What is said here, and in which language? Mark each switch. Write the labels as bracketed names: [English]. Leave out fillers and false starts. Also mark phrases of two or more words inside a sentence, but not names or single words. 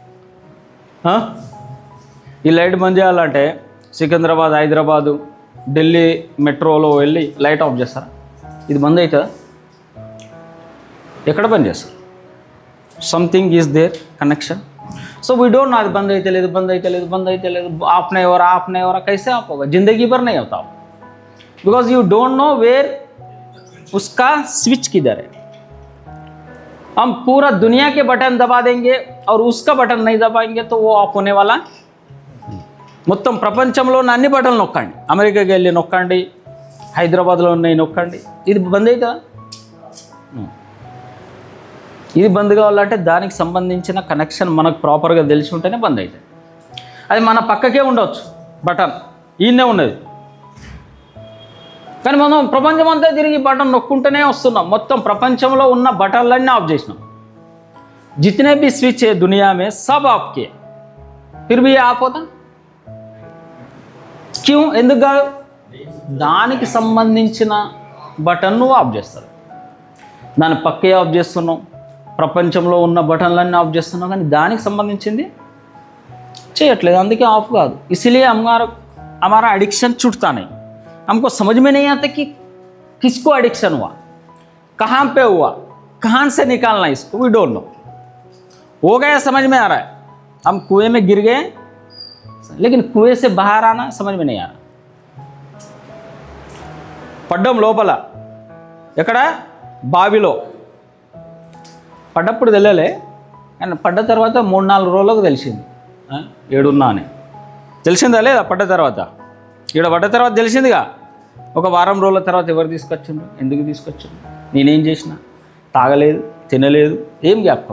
[Telugu] ఈ లైట్ బంద్ చేయాలంటే సికింద్రాబాద్, హైదరాబాదు, ఢిల్లీ మెట్రోలో వెళ్ళి లైట్ ఆఫ్ చేస్తారా? ఇది బంద్ అవుతుందా? ఎక్కడ బంద్ చేస్తారు? [English] Something is there connection. So we don't know [Telugu] అది బంద్ అయితే లేదు, బంద్ అయితే లేదు, బంద్ అయితే లేదు. [Hindi] आपने और कैसे आप होगा? ज़िंदगी भर नहीं होता, [English] because you don't know where [Hindi] उसका स्विच किधर है. हम पूरा दुनिया के बटन दबा देंगे और उसका बटन नहीं दबाएंगे तो वो ऑफ होने वाला. [Telugu] మొత్తం ప్రపంచంలో ఉన్న అన్ని బటన్లు నొక్కండి, అమెరికాకి వెళ్ళి నొక్కండి, హైదరాబాద్లో ఉన్నాయి నొక్కండి, ఇది బంద్ అవుతుందా? ఇది బంద్ కావాలంటే దానికి సంబంధించిన కనెక్షన్ మనకు ప్రాపర్గా తెలిసి ఉంటేనే బంద్ అవుతుంది. అది మన పక్కకే ఉండవచ్చు బటన్, ఈయనే ఉన్నది, కానీ మనం ప్రపంచం అంతా తిరిగి బటన్ నొక్కుంటూనే వస్తున్నాం. మొత్తం ప్రపంచంలో ఉన్న బటన్లన్నీ ఆఫ్ చేసినాం. [Hindi] जितने भी स्विच है दुनिया में सब आपके, फिर भी ये [Telugu] ఆఫ్ అవుతా క్యూ? ఎందుకు కాదు? దానికి సంబంధించిన బటన్ నువ్వు ఆఫ్ చేస్తారు, దాని పక్కే ఆఫ్ చేస్తున్నావు. ప్రపంచంలో ఉన్న బటన్లన్నీ ఆఫ్ చేస్తున్నావు, కానీ దానికి సంబంధించింది చేయట్లేదు, అందుకే ఆఫ్ కాదు. [Hindi] इसीलिए हमारा एडिक्शन छूटता नहीं. हमको समझ में नहीं आता कि किसको एडिक्शन हुआ, कहाँ पे हुआ, कहाँ से निकालना इसको. [English] We don't know. [Hindi] हो गया समझ में आ रहा है, हम कुएं में गिर गए, लेकिन कुएं से बाहर आना समझ में नहीं आ रहा. [Telugu] పడ్డం లోపల ఎక్కడ? బావిలో పడ్డప్పుడు తెలియలే, కానీ పడ్డ తర్వాత 3-4 రోజులకు తెలిసింది ఏడున్నా అని. తెలిసిందా లేదా? పడ్డ తర్వాత, ఈడ పడ్డ తర్వాత తెలిసిందిగా. ఒక వారం రోజుల తర్వాత ఎవరు తీసుకొచ్చిండ్రు, ఎందుకు తీసుకొచ్చిండ్రు, నేనేం చేసిన, తాగలేదు, తినలేదు, ఏం జ్ఞాపకం.